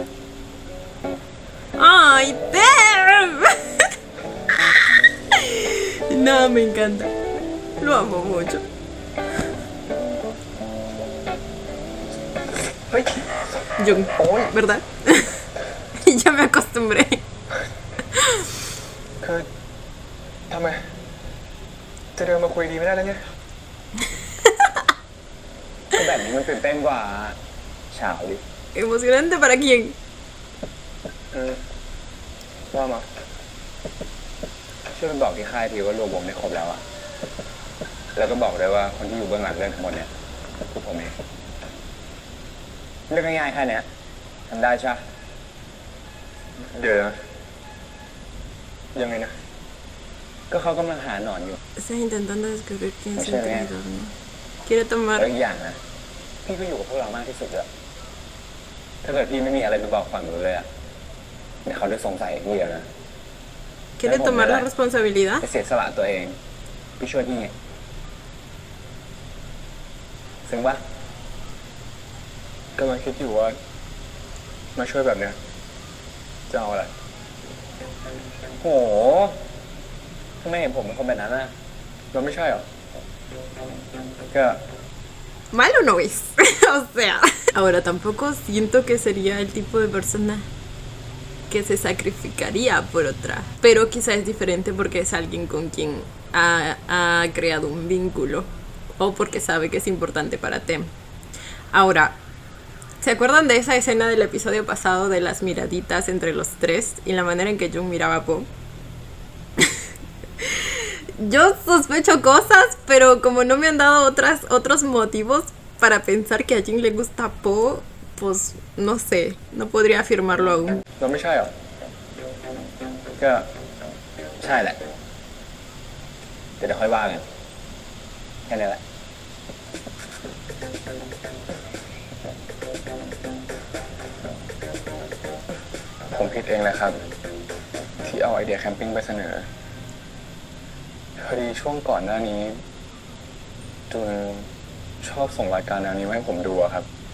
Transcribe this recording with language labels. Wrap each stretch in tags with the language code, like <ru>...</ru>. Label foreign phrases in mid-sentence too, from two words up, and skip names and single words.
<es>¡Ay, Tem! No, me encanta. Lo amo mucho.</es> <th>เฮ้ย</th> <es>Jung, ¿verdad? Ya me acostumbré.</es> <th>คือทำไมจะเดินมาคุยดีไม่ได้แล้วเนี่ย ก็แบบนี้มันตื่นเต้นกว่าเฉาดิ</th> <es>¿Emocionante para quién?</es> <th>ว่ามาช่วยไปบอกที่ค่ายทีว่ารวมวงได้ครบแล้วอะแล้วก็บอกได้ว่าคนที่อยู่เบื้องหลังเรื่องทั้งหมดเนี่ยคือผมเองเรื่องง่ายๆแค่เนี้ยทำได้ใช่ปะเดี๋ยวนะยังไงนะ ก็เขากำลังหาหนอนอยู่</th> <es>Estás intentando descubrir quién es el Muchas gracias. traidor, ¿no? Quiere</es> <th>แล้ว</th> <es>tomar...</es> <th>อีกอย่างนะพี่ก็อยู่กับพวกเรามากที่สุดแล้วถ้าเกิดพี่ไม่มีอะไรไปบอกฝั่งนู้นเลยอะเดี๋ยวเขาจะสงสัยพี่แล้วนะ</th> <es>¿Quiere tomar la responsabilidad?</es> <th>ไปเสียสละตัวเองพี่ช่วยพี่ไงซึ้งปะกำลังคิดอยู่ว่ามาช่วยแบบเนี้ยจะเอาอะไรโหทำไมเห็นผมเป็นคนแบบนั้นน่ะเราไม่ใช่เหรอก็</th> <es>Malo no es. O sea, ahora tampoco siento que sería el tipo de persona que se sacrificaría por otra. Pero quizá es diferente porque es alguien con quien ha creado un vínculo. O porque sabe que es importante para Tem. Ahora, ¿se acuerdan de esa escena del episodio pasado de las miraditas entre los tres y la manera en que Jung miraba a Po? Yo sospecho cosas, pero como no me han dado otros motivos para pensar que a Jin le gusta Po, pues no sé, no podría afirmarlo aún.</es> <th>เราไม่ใช่เหรอก็ใช่แหละเดี๋ยวค่อยว่ากันแค่นี้แหละผมผิดเองแหละครับ ที่เอาไอเดียแคมปิ้งไปเสนอพอดีช่วงก่อนหน้านี้จูนชอบส่งรายการแนวนี้มาให้ผมดูอะครับ</th>